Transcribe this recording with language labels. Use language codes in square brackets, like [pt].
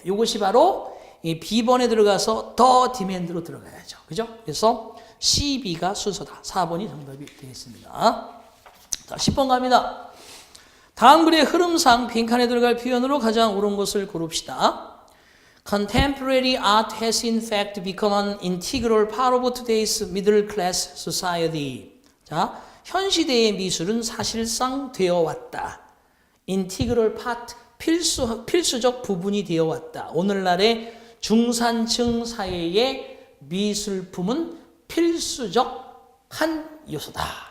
[ko] 이것이 바로 이 B번에 들어가서 the demand로 들어가야죠. 그죠? 그래서 C, B가 순서다. 4번이 정답이 되겠습니다. 자, 10번 갑니다. 다음 글의 흐름상 빈칸에 들어갈 표현으로 가장 옳은 것을 고릅시다. [en] Contemporary art has in fact become an integral part of today's middle class society. [ko] 자, 현 시대의 미술은 사실상 되어 왔다. integral part, 필수적 부분이 되어 왔다. 오늘날의 중산층 사회의 미술품은 필수적 한 요소다.